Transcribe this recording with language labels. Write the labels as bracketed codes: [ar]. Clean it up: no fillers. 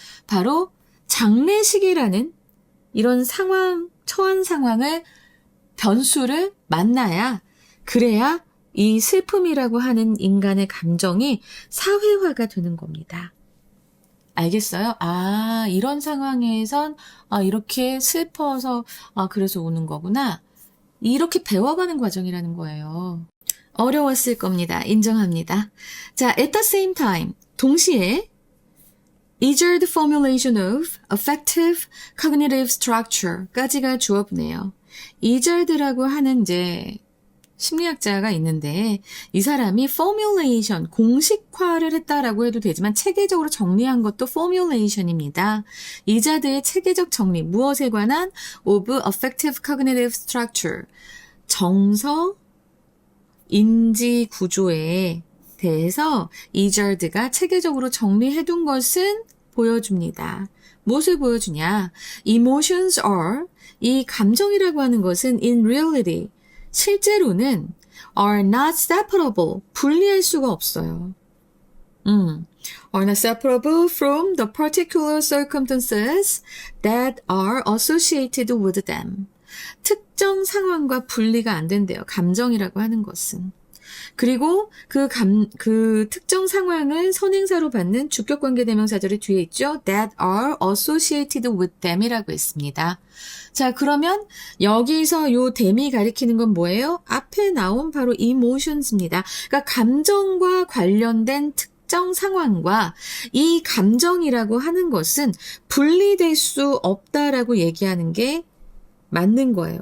[ko] 바로 장례식이라는 이런 상황, 처한 상황을, 변수를 만나야, 그래야 이 슬픔이라고 하는 인간의 감정이 사회화가 되는 겁니다. 알겠어요? 아, 이런 상황에선, 이렇게 슬퍼서, 그래서 우는 거구나. 이렇게 배워가는 과정이라는 거예요. 어려웠을 겁니다. 인정합니다. [en] 자, at the same time, [ko] 동시에, [en] easier the formulation of affective cognitive structure까지가 주어보네요. [ko] 이절드라고 하는 이제, 심리학자가 있는데 이 사람이 formulation, 공식화를 했다라고 해도 되지만 체계적으로 정리한 것도 formulation입니다. 이자드의 체계적 정리, 무엇에 관한 of affective cognitive structure, 정서, 인지 구조에 대해서 이자드가 체계적으로 정리해둔 것은 보여줍니다. 무엇을 보여주냐? [en] Emotions are, [ko] 이 감정이라고 하는 것은 [en] in reality, [ko] 실제로는 [en] are not separable, [ko] 분리할 수가 없어요. [en] are not separable from the particular circumstances that are associated with them. [ko] 특정 상황과 분리가 안 된대요. 감정이라고 하는 것은. 그리고 그 특정 상황을 선행사로 받는 주격관계 대명사절이 뒤에 있죠. [en] that are associated with them [ko] 이라고 했습니다. 자, 그러면 여기서 요 them이 가리키는 건 뭐예요? 앞에 나온 바로 emotions입니다. 그러니까 감정과 관련된 특정 상황과 이 감정이라고 하는 것은 분리될 수 없다라고 얘기하는 게 맞는 거예요.